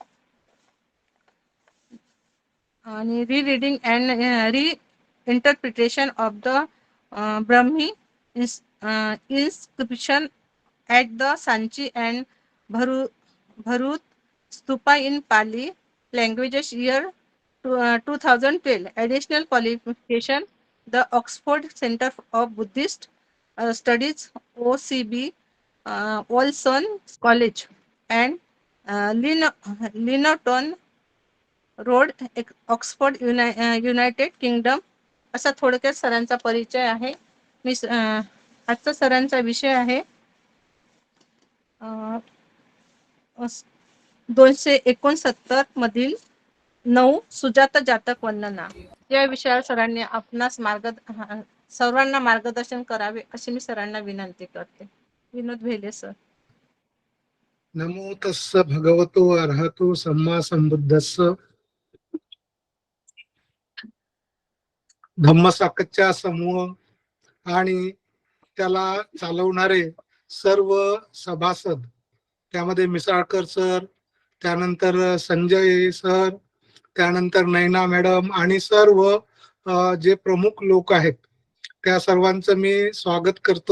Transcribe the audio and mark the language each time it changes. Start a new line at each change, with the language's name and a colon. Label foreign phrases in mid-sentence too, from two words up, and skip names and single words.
English: आणि rereading and reinterpretation of the Brahmi inscription at the Sanchi and Bharut Stupa in Pali languages year 2012. Additional qualification, the Oxford Center of Buddhist Studies OCB, Wollaston College and Lincoln रोड, ऑक्सफोर्ड, युनायटेड किंगडम.
Marathi: असा थोडक्यात सरांचा परिचय आहे. मी आजचा सरांचा विषय आहे 269 मधील 9 सुजाता जातक वंदना या विषयावर सरांनी आपणास सर्वांना मार्गदर्शन करावे अशी मी सरांना विनंती करते. विनोद भेले सर.
Pali: नमो तस्स भगवतो अरहतो सम्मा संबुद्धस्स.
Marathi: धम्मसाकच्या समूह आणि त्याला चालवणारे सर्व सभासद, त्यामध्ये मिसाळकर सर, त्यानंतर संजय सर, त्यानंतर नैना मॅडम आणि सर्व जे प्रमुख लोक आहेत त्या सर्वांचं मी स्वागत करतो.